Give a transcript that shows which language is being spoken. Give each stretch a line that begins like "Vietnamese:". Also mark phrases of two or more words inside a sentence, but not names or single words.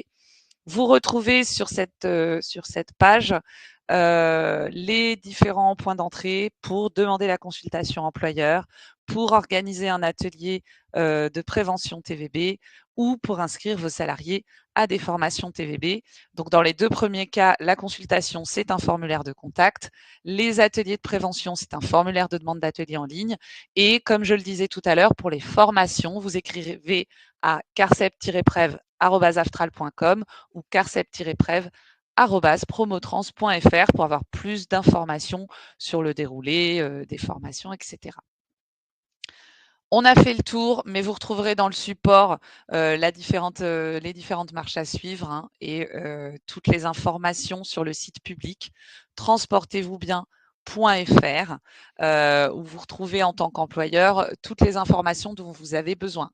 French: Vous retrouvez sur cette page les différents points d'entrée pour demander la consultation employeur, pour organiser un atelier de prévention TVB ou pour inscrire vos salariés à des formations TVB. Donc, dans les 2 premiers cas, la consultation, c'est un formulaire de contact. Les ateliers de prévention, c'est un formulaire de demande d'atelier en ligne. Et comme je le disais tout à l'heure, pour les formations, vous écrivez à carcep-prev carcep-prev@aftral.com ou carcep-prev@promotrans.fr pour avoir plus d'informations sur le déroulé des formations, etc. On a fait le tour, mais vous retrouverez dans le support les différentes marches à suivre hein, et toutes les informations sur le site public transportez-vous bien.fr où vous retrouvez en tant qu'employeur toutes les informations dont vous avez besoin.